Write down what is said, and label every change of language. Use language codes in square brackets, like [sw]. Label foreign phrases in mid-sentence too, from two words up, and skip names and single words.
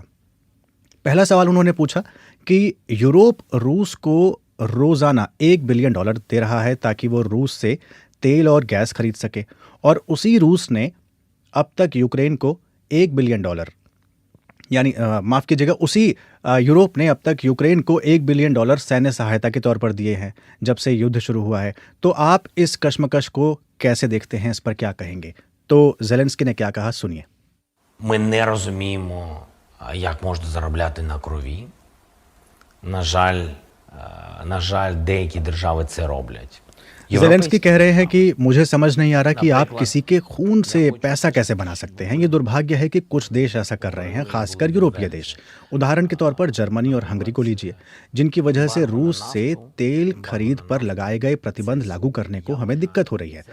[hi] पहला सवाल उन्होंने पूछा कि यूरोप रूस को रोज़ाना $1 बिलियन दे रहा है ताकि वो रूस से तेल और गैस खरीद सके, और उसी रूस ने अब तक यूक्रेन को $1 बिलियन यानी माफ़ कीजिएगा, उसी यूरोप ने अब तक यूक्रेन को $1 बिलियन सैन्य सहायता के तौर पर दिए हैं जब से युद्ध शुरू हुआ है। तो आप इस कशमकश को कैसे देखते हैं, इस पर क्या कहेंगे? तो ज़ेलेंस्की ने क्या कहा, सुनिए। [uk] Ми не розуміємо, як можна заробляти на крові. На жаль, деякі держави це роблять. [hi] ज़ेलेंस्की कह रहे हैं कि मुझे समझ नहीं आ रहा कि आप किसी के खून से पैसा कैसे बना सकते हैं। ये दुर्भाग्य है कि कुछ देश ऐसा कर रहे हैं, खासकर यूरोपीय देश। उदाहरण के तौर पर जर्मनी और हंगरी को लीजिए, जिनकी वजह से रूस से तेल खरीद पर लगाए गए प्रतिबंध लागू करने को हमें दिक्कत हो रही है।